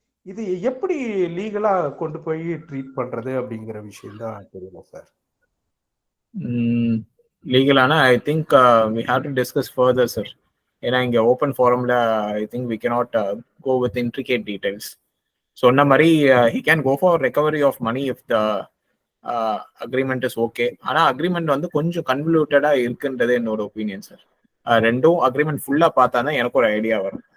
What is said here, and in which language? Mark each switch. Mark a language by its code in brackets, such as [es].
[ta] இது எப்படி லீகலா கொண்டு போய் ட்ரீட் பண்றது அப்படிங்கிற விஷயம் தான் தெரியல sir. [en] லீகலானா I think we have to discuss further sir. [ta] ஏன்னா இங்க [en] Open ஃபாரம்ல I think we cannot go with intricate details. [ta] சொன்ன மாதிரி [en] he can go for recovery of money if the agreement is okay. [ta] ஆனா அக்ரிமெண்ட் வந்து கொஞ்சம் கன்வல்யூட்டடா இருக்குன்றது என்னோட opinion sir. ரெண்டும் அக்ரிமெண்ட் ஃபுல்லா பார்த்தா தான் எனக்கு ஒரு ஐடியா வரும்.